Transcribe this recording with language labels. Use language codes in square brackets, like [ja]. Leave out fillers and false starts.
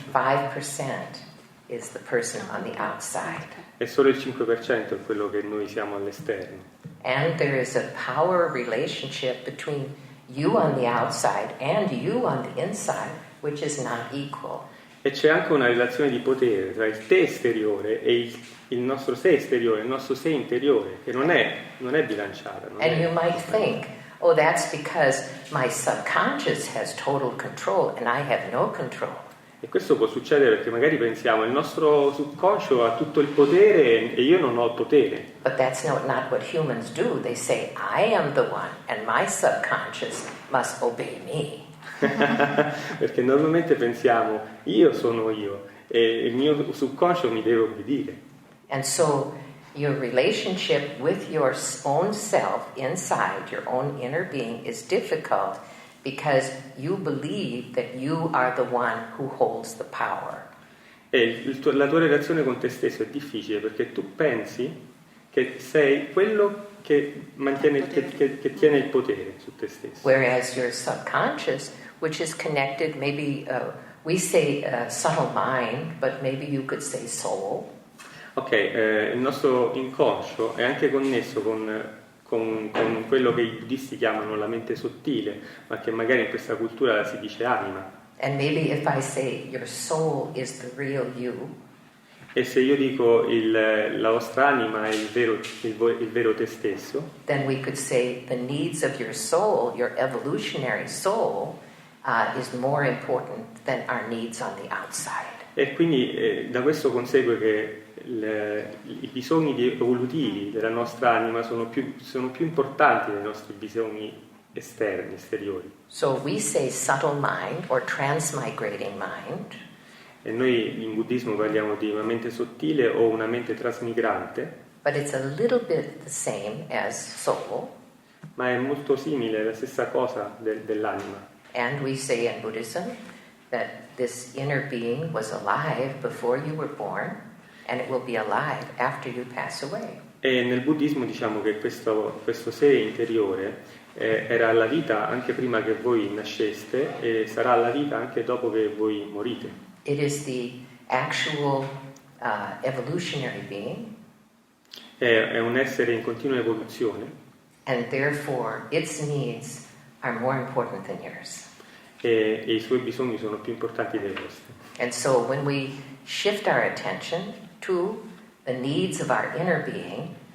[en] 5% is the person on the outside. [it] e solo il 5% è quello che noi siamo all'esterno. [en] And there is a power relationship between you on the outside and you on the inside, which is not equal. [it] E c'è anche una relazione di potere tra il te esteriore e il nostro sé esteriore, il nostro sé interiore, che non è bilanciata. [en] And you might think, oh, that's because my subconscious has total control and I have no control. [it] E questo può succedere perché magari pensiamo il nostro subconscio ha tutto il potere e io non ho il potere. [en] But that's not what humans do. They say, I am the one, and my subconscious must obey me. [it] Perché normalmente pensiamo io sono io e il mio subconscio mi deve obbedire. [en] And so your relationship with your own self inside, your own inner being, is difficult because you believe that you are the one who holds the power. [it] E la tua relazione con te stesso è difficile perché tu pensi che sei quello che mantiene che tiene il potere su te stesso. [en] Whereas your subconscious, which is connected, maybe we say subtle mind, but maybe you could say soul. [it] Ok, il nostro inconscio è anche connesso con quello che i buddisti chiamano la mente sottile, ma che magari in questa cultura si dice anima. [en] And maybe if I say your soul is the real you, [it] e se io dico la vostra anima è il vero te stesso, [en] then we could say the needs of your soul, your evolutionary soul, is more important than our needs on the outside. [it] E quindi da questo consegue che i bisogni evolutivi della nostra anima sono più importanti dei nostri bisogni esteriori. [en] So we say subtle mind or transmigrating mind. [it] E noi in buddismo parliamo di una mente sottile o una mente trasmigrante. [en] But it's a little bit the same as soul. [it] Ma è molto simile, è la stessa cosa dell'anima. [en] And we say in Buddhism that this inner being was alive before you were born, and it will be alive after you pass away. [it] E nel buddismo diciamo che questo sé interiore era alla vita anche prima che voi nasceste e sarà alla vita anche dopo che voi morite. [en] It is the actual evolutionary being. [it] È un essere in continua evoluzione. [en] And therefore its needs are more important than yours. [it] E i suoi bisogni sono più importanti dei vostri. [en] And so when we shift our attention to the needs of our inner being,